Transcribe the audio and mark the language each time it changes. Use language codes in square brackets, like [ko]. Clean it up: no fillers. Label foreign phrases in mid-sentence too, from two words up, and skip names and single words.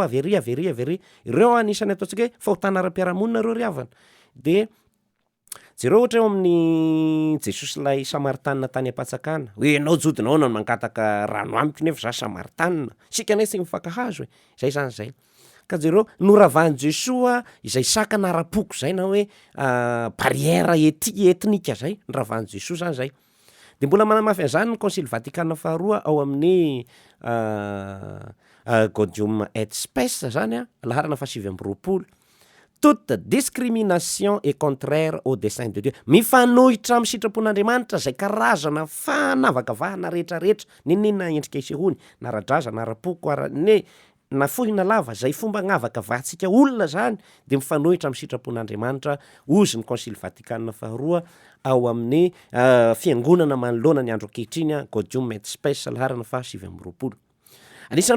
[mg] avery ireo anisany ataontsika hoe fahotana ara-piarahamonina reo riavana de jereo ohatra eo amin'ny Jesosy lay samaritanina tany ampatsakana hoe ianao jodinao no mangataka rano amiko nefa za samaritanina sika nay tsy mifankahazo zay zany zay ka jereo noravany Jesoa izay sakana ara-poko zay na hoe barrière etnika zay noravany Jesoa zany zay de mbola manamafy an'izany ny concile Vatican faharoa ao amin'ny Gaudium et Spes zany a laharana 720 [fr] toute discrimination est contraire au dessein de Dieu [mg] mifanohitra amin'ny sitrapon'Andriamanitra zay karazana fanavakavahana rehetrarehetra ninina endrika isehony na ara-draza na ara-poko na fohina lava zay fomba gnavakavahantsika olona zany de mifanohitra amin'ny sitrapon'Andriamanitra ozy ny concile Vatican faharoa ao amin'ny fiangonana manoloana ny andro ankehitriny Gaudium et Spes laharana 720 anisan'ny